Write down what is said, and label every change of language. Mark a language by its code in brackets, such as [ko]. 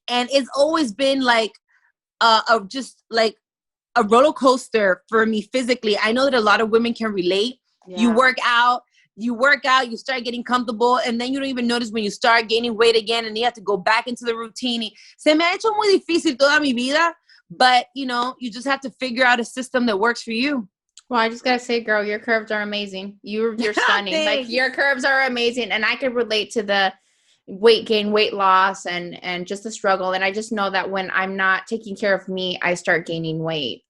[en] And it's always been like just like a roller coaster for me physically. I know that a lot of women can relate. Yeah. You work out, you start getting comfortable, and then you don't even notice when you start gaining weight again and you have to go back into the routine. [es] Se me ha hecho muy difícil toda mi vida. [en] But, you just have to figure out a system that works for you. Well, I just got to say, girl, your curves are amazing. You're stunning. Like your curves are amazing. And I could relate to the weight gain, weight loss, and just the struggle. And I just know that when I'm not taking care of me, I start gaining weight.